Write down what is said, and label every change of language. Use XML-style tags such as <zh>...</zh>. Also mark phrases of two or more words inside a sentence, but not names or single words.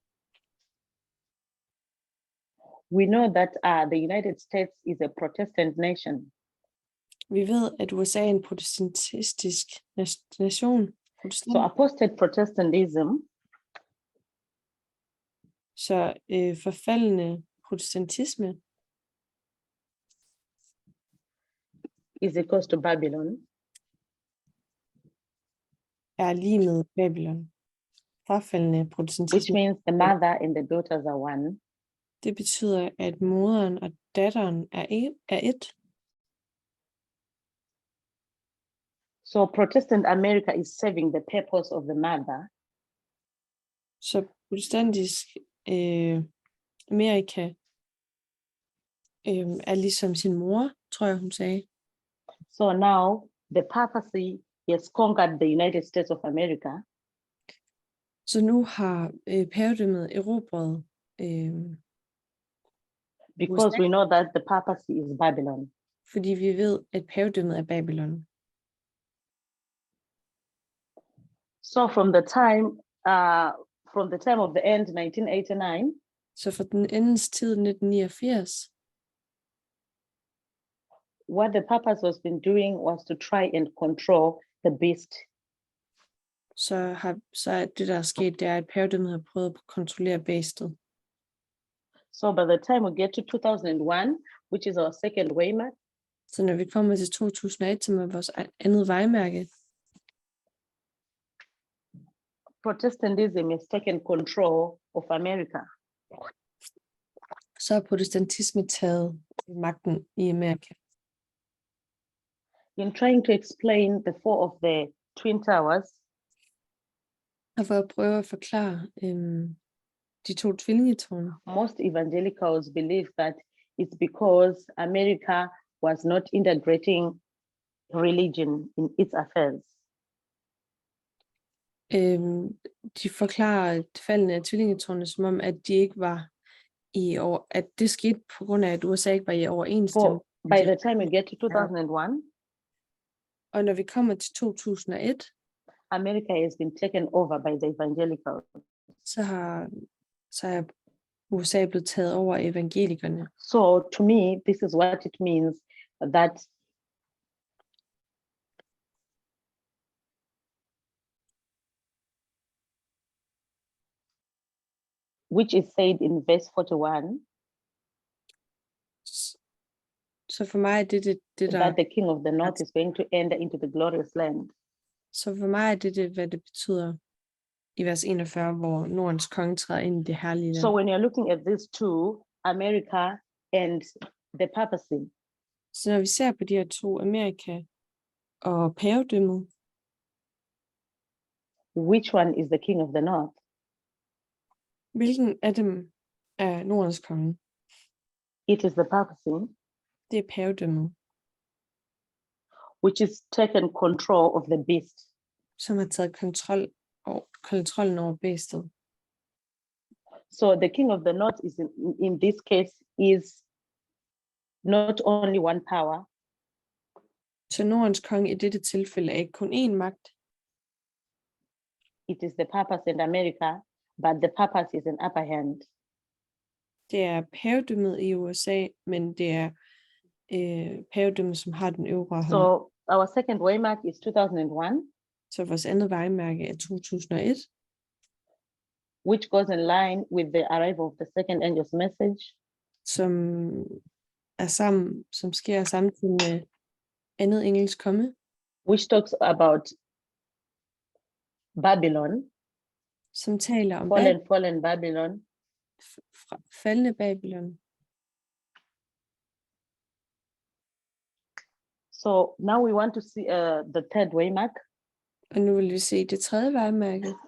<en>We know that the United States is a Protestant nation.</en> <da>Vi ved, at USA er en protestantisk nation.</da> <en>So apostate Protestantism</en> <da>Så forfaldende protestantisme</da> <en>is equals to Babylon.</en> <da>er lige med Babylon. Forfaldende</da> <en>Which</en> <da>protestantisme,</da> <en>means the mother and the daughters are one.</en> <da>det betyder, at moderen og datteren er et.</da> <en>So Protestant America is serving the purpose of the mother.</en> <da>Så protestantisk Amerika er ligesom sin mor, tror jeg, hun sagde.</da> <en>So now the papacy has conquered the United States of America.</en> <da>Så nu har pavedømmet erobret</da> <en>Because we know that the papacy is Babylon.</en> <da>fordi vi ved, at pavedømmet er Babylon.</da> <en>So from the time of the end, 1989,</en> <da>Så for den endens tid, 1989,</da> <en>what the papacy was been doing was to try and control the beast.</en> <da>så er det, der er sket, det er, at pavedømmet har prøvet at kontrollere bæstet.</da> <en>So by the time we get to 2001, which is our second waymark,</en> <da>Så når vi kommer til 2001, som er vores andet vejmærke,</da> <en>Protestantism is taken control of America.</en> <da>så er protestantisme taget magten i Amerika.</da> <en>In trying to explain the fall of the Twin Towers,</en> <da>Og for at prøve at forklare de to tvillingetårne,</da> <en>most evangelicals believe that it's because America was not integrating religion in its affairs.</en> <da>de forklarer faldene af tvillingetårne, som om, at de ikke var at det skete på grund af, at USA ikke var i overensstemmelse.</da> <en>For by the time we get to 2001,</en> <da>Og når vi kommer til 2001,</da> <en>America has been taken over by the evangelicals.</en> <da>så er USA blevet taget over af evangelikerne.</da> <en>So to me, this is what it means that which is said in verse 41,</en> <da>Så for mig er det der,</da> <en>that the king of the north is going to enter into the glorious land.</en> <da>så for mig er det, hvad det betyder i vers 41, hvor Nordens konge træder ind i det herlige land.</da> <en>So when you're looking at these two, America and the papacy,</en> <da>Så når vi ser på de her to, Amerika og pavedømmet,</da> <en>which one is the king of the north?</en> <da>hvilken af dem er Nordens konge?</da> <en>It is the papacy,</en> <da>Det er pavedømmet,</da> <en>which is taken control of the beast.</en> <da>som har taget kontrollen over bæstet.</da> <en>So the king of the north is in this case is not only one power,</en> <da>Så Nordens konge i dette tilfælde er ikke kun én magt,</da> <en>it is the papacy in America, but the papacy is an upper hand.</en> <da>det er pavedømmet i USA, men det er pavedømmet, som har den øvre hånd.</da> <en>So our second waymark is 2001,</en> <da>Så vores andet vejmærke er 2001,</da> <en>which goes in line with the arrival of the second angel's message,</en> <da>som sker samtidig med andet engels komme,</da> <en>which talks about Babylon,</en> <da>som taler om</da> <en>fallen Babylon.</en> <da>faldende Babylon.</da> <en>So now we want to see the third waymark,</en> <da>Og nu vil vi se det tredje vejmærke,</da>